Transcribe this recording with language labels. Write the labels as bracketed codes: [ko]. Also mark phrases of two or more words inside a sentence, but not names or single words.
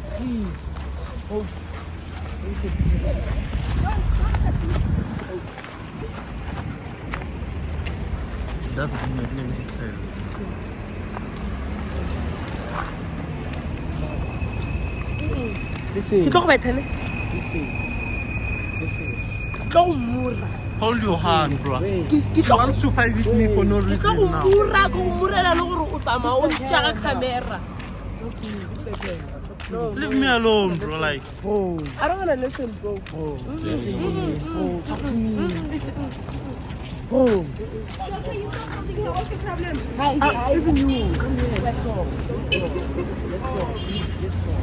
[en] Please. Oh. That's let me tell you. Listen. [nso] ke tlo go bethane [en] Listen. Listen. [nso] tlo go mura [en] Hold your hand, bro. Wait. She wants to fight with me for no [nso] ke tlo [en] reason [nso] go [en] now. [nso] mura ke go murela le gore o tsamaya o ntša ka camera. [en] Leave me alone, bro. Like, Oh. I don't want to listen, bro. Oh. Listen. Oh. Talk to me. Oh. So can you stop holding her? What's the problem? Even you. Come here. Let's talk. Let's talk. Please, let's talk.